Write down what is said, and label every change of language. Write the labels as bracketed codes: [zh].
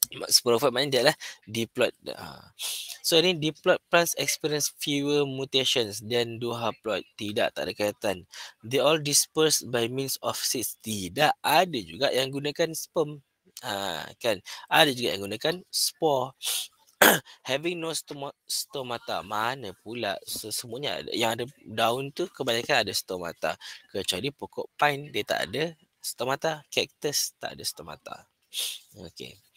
[ms] Sporophyte maknanya dia adalah diploid. [en] So ni diploid plants experience fewer mutations than do haploid. [ms] Tidak, tak ada kaitan. [en] They all dispersed by means of seeds. [ms] Tidak, ada juga yang gunakan sperm. Kan? Ada juga yang gunakan spore. [en] Having no stomata. [ms] Mana pula semuanya ada. Yang ada daun tu kebanyakan ada stomata. Kecuali pokok pine dia tak ada stomata. Cactus tak ada stomata. Okay.